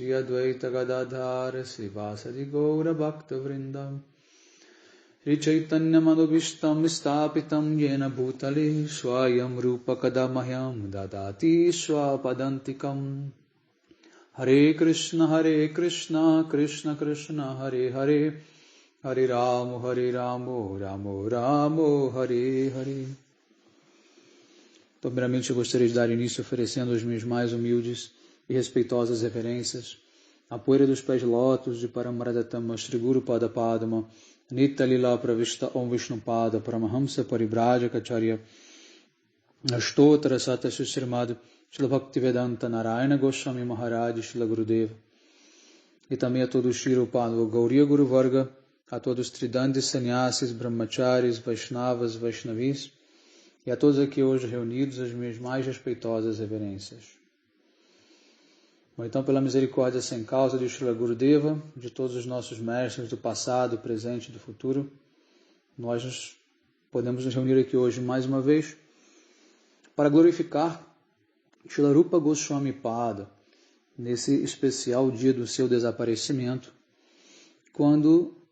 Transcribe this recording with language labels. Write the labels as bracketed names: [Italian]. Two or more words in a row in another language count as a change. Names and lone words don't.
[Sanskrit] अद्वैत गदाधर श्री वासादि गौर भक्त वृन्दम् श्री चैतन्य मनोभीष्टं स्थापितं येन भूतले स्वयं रूप कदामह्यं ददाति स्वपदान्तिकम् हरे कृष्ण कृष्ण कृष्ण हरे हरे हरे रामो रामो रामो हरे हरे. [Portuguese] Então, primeiramente, eu gostaria de dar início oferecendo as minhas mais humildes e respeitosas reverências à poeira dos pés de lótus de [Sanskrit] परमाराध्यतम श्री गुरु पाद पद्म नित्य लीला प्रविष्ट ॐ विष्णु पाद परमहंस परिव्राजकाचार्य अष्टोत्तर शत श्रीमद् श्रील भक्तिवेदान्त नारायण गोस्वामी महाराज श्रील गुरुदेव [Portuguese] e também a todos os [Sanskrit] श्री उपाद गौरीय गुरु वर्ग, [Portuguese] a todos os Tridandis Sannyasis, Brahmacharis, Vaishnavas, Vaishnavis e a todos aqui hoje reunidos as minhas mais respeitosas reverências. Bom, então, pela misericórdia sem causa de Srila Gurudeva, de todos os nossos mestres do passado, presente e do futuro, nós podemos nos reunir aqui hoje mais uma vez para glorificar Srila Rupa Goswami Pada nesse especial dia do seu desaparecimento, quando